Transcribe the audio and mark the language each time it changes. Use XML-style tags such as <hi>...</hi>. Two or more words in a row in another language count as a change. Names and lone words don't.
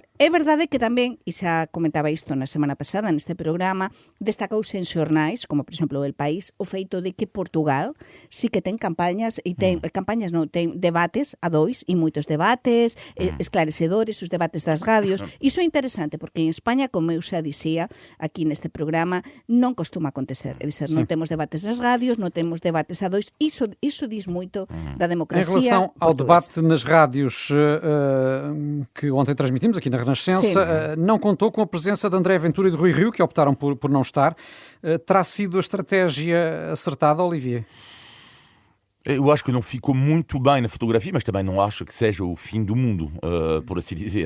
<gl>É verdade que tamén, e xa comentaba isto na semana pasada neste programa, destacouse en xornais, como por exemplo El País, o feito de que Portugal sí que ten campañas, e ten debates a dois, e moitos debates esclarecedores, os debates das radios. Iso é interesante, porque en España, como eu xa dicía aquí neste programa, non costuma acontecer. É dizer, non temos debates nas radios, non temos debates a dois. Iso diz moito da democracia.</gl> <pt>Em relação ao debate nas rádios, que ontem transmitimos aqui na Renascença, não contou com a presença de André Ventura e de Rui Rio, que optaram por não estar. Terá sido a estratégia acertada, Olivier? Eu acho que não ficou muito bem na fotografia, mas também não acho que seja o fim do mundo, por assim dizer.</pt>